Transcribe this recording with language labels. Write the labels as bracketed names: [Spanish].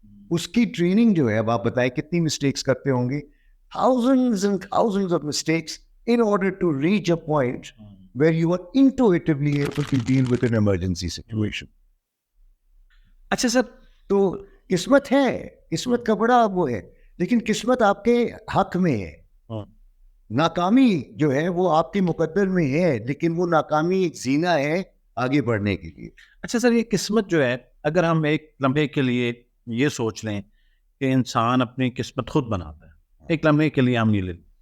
[Urdu] اس کی ٹریننگ جو ہے، اب آپ بتائیں کتنی مسٹیکس کرتے ہوں گے. [English] thousands and thousands of mistakes in order to reach a point where you are intuitively able to deal with an emergency situation. [Urdu] اچھا سر، تو قسمت ہے، قسمت کا بڑا وہ ہے، لیکن قسمت آپ کے حق میں ہے. ناکامی جو ہے وہ آپ کے مقدر میں ہے، لیکن وہ ناکامی ایک زینہ ہے آگے بڑھنے کے لیے. اچھا سر، یہ قسمت جو ہے، اگر ہم ایک لمحے کے لیے یہ سوچ لیں کہ انسان اپنی قسمت خود بناتا ہے، ایک لمحے کے لیے ہم یہ لیں.